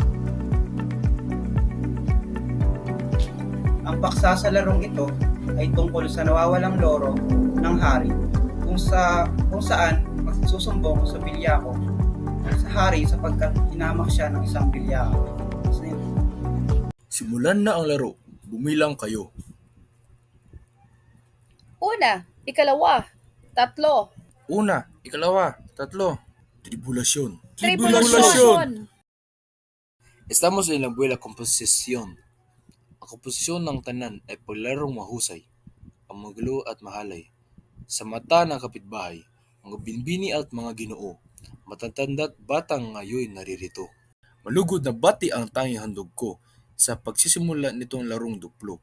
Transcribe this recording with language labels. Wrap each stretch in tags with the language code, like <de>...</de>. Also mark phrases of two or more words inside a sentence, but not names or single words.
<tl>Ang paksa sa larong ito ay tungkol sa nawawalang loro ng hari kung saan magsusumbong sa bilyako sa hari sapagkat hinamak siya ng isang bilyako. Simulan na ang laro. Bumilang kayo. Una, ikalawa, tatlo, Una, ikalawa, tatlo. Tribulasyon. tribulasyon!</tl> <es>Estamos en la buena composición.</es> <tl>Ang komposisyon ng tanan ay paglarong mahusay, ang maglo at mahalay. Sa mata ng kapitbahay, mga binbini at mga ginoo, matatanda't batang ngayon naririto. Malugod na bati ang tanging handog ko sa pagsisimula nitong larong duplo.</tl>